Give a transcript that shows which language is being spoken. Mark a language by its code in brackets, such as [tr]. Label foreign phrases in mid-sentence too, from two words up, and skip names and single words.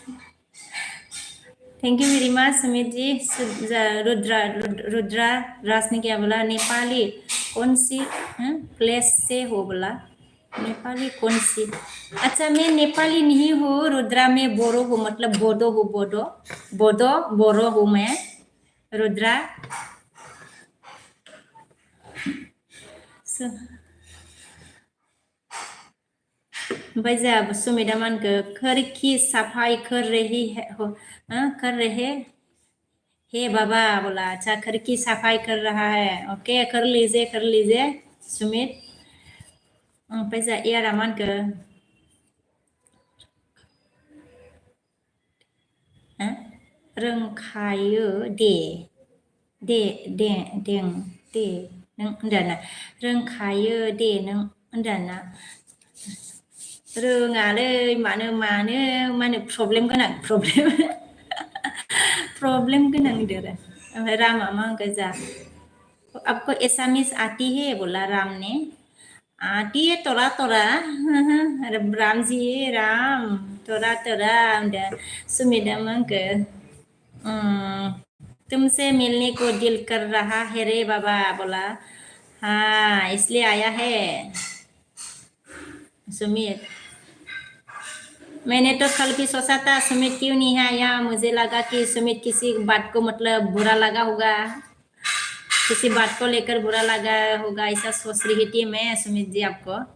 [hi] थैंक यू वेरी मच सुमित जी रुद्रा राज ने क्या बोला नेपाली कौन सी प्लेस से हो बोला नेपाली कौन सी अच्छा मैं नेपाली नहीं हूँ रुद्रा में बोरो हूँ मतलब बोडो हूँ बोरो हूँ मैं रुद्रा [brx] ओमफ्राय जोंहा सुमिता मा होनखो [hi] खिड़की सफाई कर रही है कर रहे हे बाबा बोला अच्छा खिड़की सफाई कर रहा है ओके कर लीजिए सुमित [brx] ओमफ्राय जोंहा एयारा मा होनखो रोंखायो दे नों होनदों ना रोंखायो दे नों होनदों ना रोङालै मानो प्रब्लेम गोनां प्रब्लेम गोनां होनदों आरो ओमफ्राय रामा मा होनखो जा [hi] आपको एसामिस आती है बोला राम ने आती है तोरा अरे राम जी राम तोरा [brx] होनदों सुमिता मा होनखो [hi] तुमसे मिलने को दिल कर रहा है रे बाबा बोला हाँ इसलिए आया है सुमित। मैंने तो कल भी सोचा था सुमित क्यों नहीं है यहाँ, मुझे लगा कि सुमित किसी बात को मतलब बुरा लगा होगा, किसी बात को लेकर बुरा लगा होगा, ऐसा सोच रही थी मैं सुमित जी आपको।